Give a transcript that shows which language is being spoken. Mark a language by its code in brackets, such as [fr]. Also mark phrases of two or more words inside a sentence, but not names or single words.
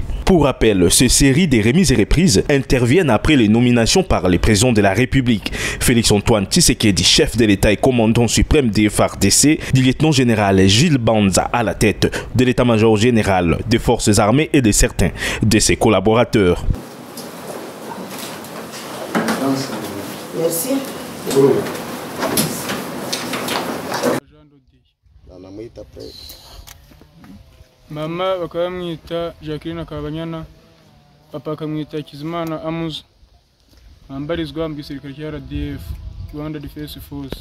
[fr] Pour rappel, ces séries de remises et reprises interviennent après les nominations par le président de la République, Félix-Antoine Tshisekedi, chef de l'État et commandant suprême des FARDC, du lieutenant-général Gilles Banza à la tête de l'état-major général des forces armées et de certains de ses collaborateurs. Merci. [rw] Mama bakamwita Jacqueline Kabanyana, papa akamwita Kizimana Amuza. ambarizwa mu gisirikare cya RDF Rwanda Defense Force.